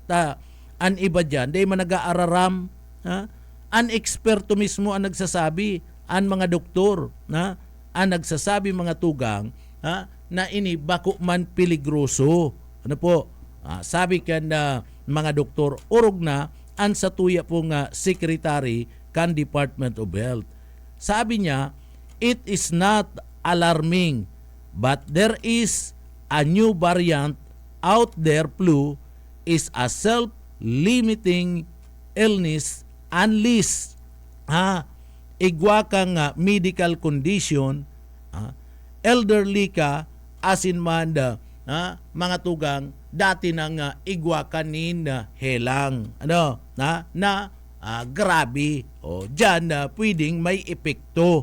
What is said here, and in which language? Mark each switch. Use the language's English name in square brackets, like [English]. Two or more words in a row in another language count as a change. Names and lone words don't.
[Bikol] An iba dyan, day man nag-aararam, an eksperto mismo [Filipino] ang nagsasabi, [Bikol] an mga doktor, [Filipino] ang nagsasabi [Bikol] mga tugang na ini bako man peligroso. Ano po? Sabi kan na mga doktor, urog na ang sa tuya pong secretary kan Department of Health. Sabi niya, [English] it is not alarming but there is a new variant out there. Flu is a self-limiting illness unless [Bikol] igwa kang [English] medical condition, [Bikol] elderly ka, asin man mga tugang, dati nang igwa kanin helang. Ano? Grabe. [Filipino] Diyan pwedeng may epekto.